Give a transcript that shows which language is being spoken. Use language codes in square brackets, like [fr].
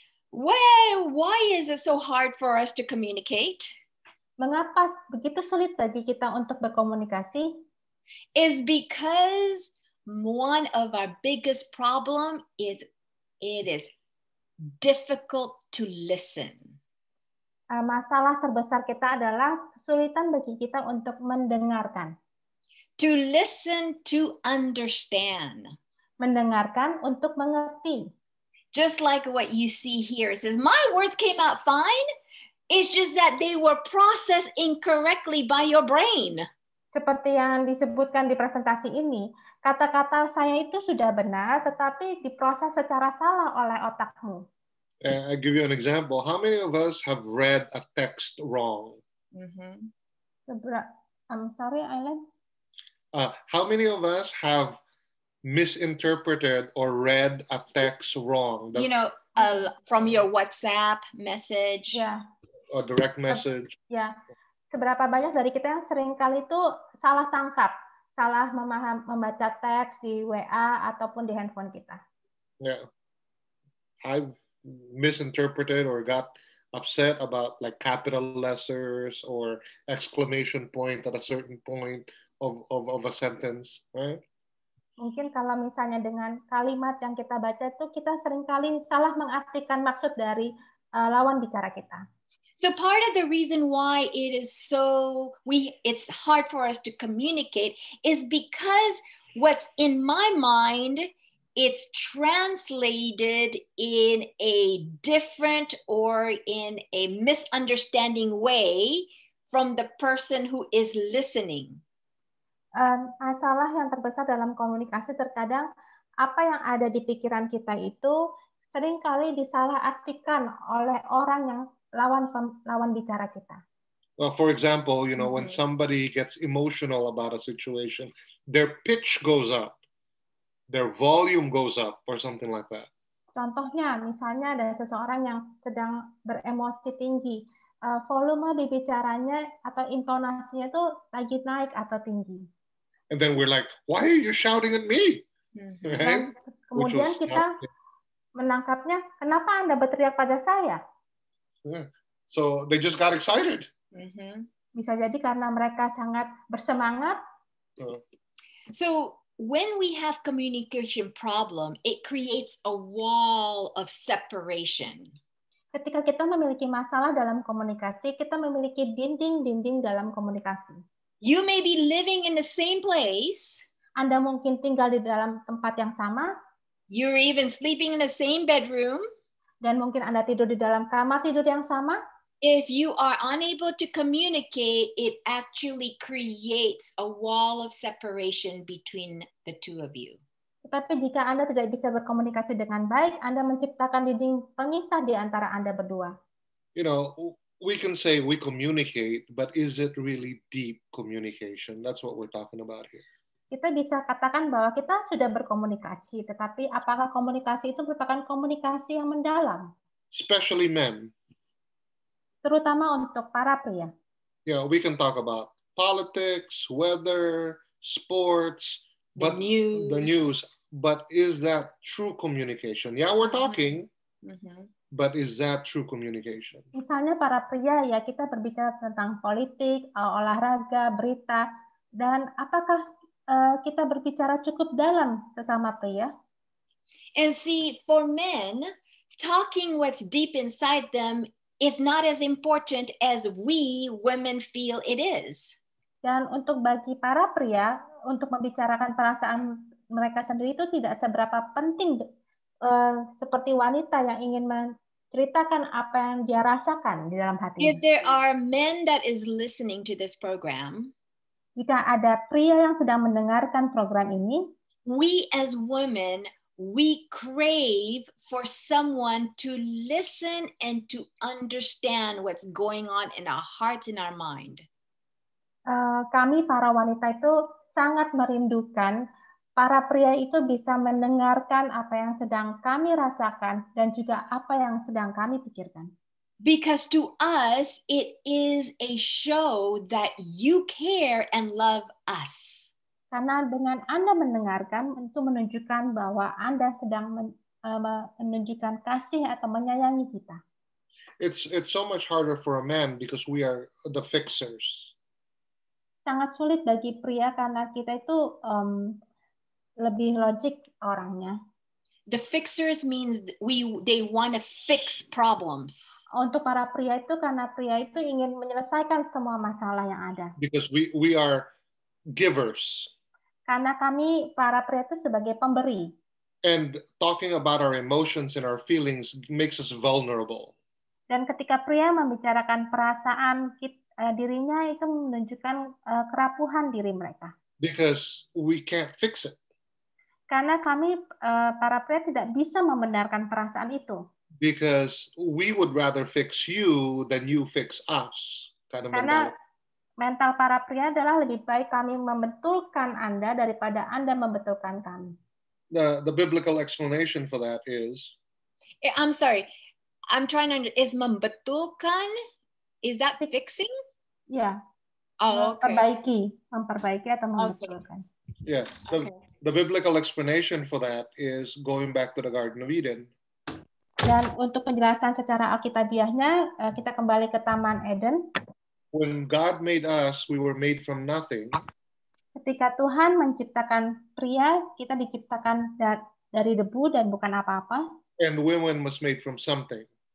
[en] Well, why is it so hard for us to communicate? [id] Mengapa begitu sulit bagi kita untuk berkomunikasi? [en] Is because one of our biggest problem is it is difficult to listen. [id] masalah terbesar kita adalah kesulitan bagi kita untuk mendengarkan. [en] To listen to understand. [id] Mendengarkan untuk mengerti. [en] Just like what you see here. It says, my words came out fine. It's just that they were processed incorrectly by your brain. [id] Seperti yang disebutkan di presentasi ini, kata-kata saya itu sudah benar, tetapi diproses secara salah oleh otakmu. [en] I'll give you an example. How many of us have read a text wrong? I'm sorry, Aileen. How many of us have misinterpreted or read a text wrong? You know, from your WhatsApp message. Yeah. Or direct message. [id] Ya, seberapa banyak dari kita yang sering kali itu salah tangkap, salah membaca teks di WA ataupun di handphone kita. [en] Yeah, I've misinterpreted or got upset about like capital letters or exclamation point at a certain point of a sentence, right? [id] Mungkin kalau misalnya dengan kalimat yang kita baca itu kita sering kali salah mengartikan maksud dari lawan bicara kita. [en] So part of the reason why it is it's hard for us to communicate is because what's in my mind, it's translated in a different or in a misunderstanding way from the person who is listening. [id] Masalah yang terbesar dalam komunikasi terkadang apa yang ada di pikiran kita itu seringkali disalahartikan oleh orang yang lawan bicara kita. [en] Well, for example, you know, when somebody gets emotional about a situation, their pitch goes up, their volume goes up, or something like that. [id] Contohnya, misalnya ada seseorang yang sedang beremosi tinggi, volume bicaranya atau intonasinya itu lagi naik atau tinggi. [en] And then we're like, why are you shouting at me? Right? [id] Dan kemudian kita menangkapnya, kenapa Anda berteriak pada saya? [en] Yeah. So they just got excited. [id] Bisa jadi karena mereka sangat bersemangat. [en] So when we have communication problem, it creates a wall of separation. [id] Ketika kita memiliki masalah dalam komunikasi, kita memiliki dinding-dinding dalam komunikasi. [en] You may be living in the same place. [id] Anda mungkin tinggal di dalam tempat yang sama. [en] You're even sleeping in the same bedroom. [id] Dan mungkin Anda tidur di dalam kamar tidur yang sama. [en] If you are unable to communicate, it actually creates a wall of separation between the two of you. [id] Tetapi jika Anda tidak bisa berkomunikasi dengan baik, Anda menciptakan dinding pemisah di antara Anda berdua. [en] You know, we can say we communicate, but is it really deep communication? That's what we're talking about here. [id] Kita bisa katakan bahwa kita sudah berkomunikasi, tetapi apakah komunikasi itu merupakan komunikasi yang mendalam? [en] Especially men. [id] Terutama untuk para pria. [en] Yeah, we can talk about politics, weather, sports, but the news. But is that true communication? Yeah, we're talking, but is that true communication? [id] Misalnya para pria ya kita berbicara tentang politik, olahraga, berita, dan apakah kita berbicara cukup dalam sesama pria? [en] And see, for men, talking what's deep inside them is not as important as we women feel it is. [id] Dan untuk bagi para pria, untuk membicarakan perasaan mereka sendiri itu tidak seberapa penting seperti wanita yang ingin menceritakan apa yang dia rasakan di dalam hatinya. [en] If there are men that is listening to this program, [id] jika ada pria yang sedang mendengarkan program ini, [en] we as women, we crave for someone to listen and to understand what's going on in our hearts and our mind. [id] Kami para wanita itu sangat merindukan para pria itu bisa mendengarkan apa yang sedang kami rasakan dan juga apa yang sedang kami pikirkan. [en] Because to us, it is a show that you care and love us. [id] Karena dengan Anda mendengarkan, itu menunjukkan bahwa Anda sedang menunjukkan kasih atau menyayangi kita. [en] It's so much harder for a man because we are the fixers. [id] Sangat sulit bagi pria karena kita itu lebih logik orangnya. [en] The fixers means they want to fix problems. [id] Untuk para pria itu, karena pria itu ingin menyelesaikan semua masalah yang ada. [en] Because we are givers. [id] Karena kami para pria itu sebagai pemberi. [en] And talking about our emotions and our feelings makes us vulnerable. [id] Dan ketika pria membicarakan perasaan dirinya, itu menunjukkan kerapuhan diri mereka. [en] Because we can't fix it. [id] Karena kami para pria tidak bisa membenarkan perasaan itu. [en] Because we would rather fix you than you fix us. [id] Karena mental para pria adalah lebih baik kami membetulkan Anda daripada Anda membetulkan kami. [en] The biblical explanation for that is... I'm sorry. I'm trying to... Is membetulkan? Is that fixing? Yeah. Oh, okay. [id] Memperbaiki atau membetulkan. [en] Yeah. The biblical explanation for that is going back to the Garden of Eden. [id] Dan untuk penjelasan secara alkitabiahnya, kita kembali ke Taman Eden. [en] When God made us, we were made from nothing. [id] Ketika Tuhan menciptakan pria, kita diciptakan dari debu dan bukan apa-apa. [en] And women was made from something.